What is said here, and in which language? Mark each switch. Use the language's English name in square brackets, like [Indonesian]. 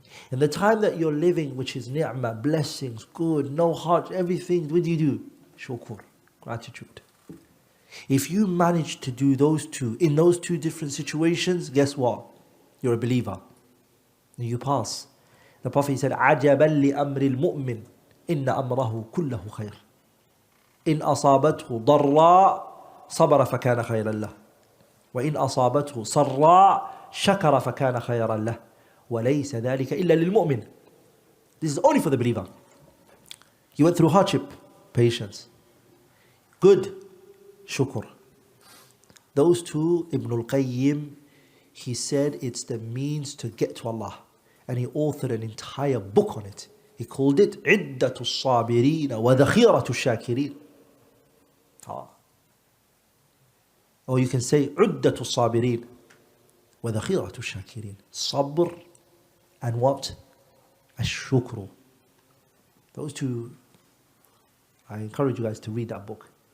[English] And the time that you're living, which is ni'mah, blessings, good, no hardship, everything, what do? Shukur, gratitude. If you manage to do those two, in those two different situations, guess what? You're a believer. And you pass. The Prophet said, [Arabic] عَجَبًا لِأَمْرِ الْمُؤْمِنِ إِنَّ أَمْرَهُ كُلَّهُ خَيْرٌ إِنْ أَصَابَتْهُ ضَرَّاء صَبَرَ فَكَانَ خَيْرًا لَهُ وَإِنْ أَصَابَتْهُ صَرَّاء شَكَرَ فَكَانَ خَيْرًا لَهُ وَلَيْسَ ذَلِكَ إِلَّا لِلْمُؤْمِنِ. [English] This is only for the believer. You went through hardship, patience. Good, shukr. Those two, Ibn al-Qayyim, he said it's the means to get to Allah. And he authored an entire book on it. He called it عِدَّةُ الصَّابِرِينَ وَذَخِيرَةُ الشَّاكِرِينَ. Or you can say عُدَّةُ الصَّابِرِينَ وَذَخِيرَةُ الشَّاكِرِينَ. Sabr and what? Ash-shukru. Those two, I encourage you guys to read that book.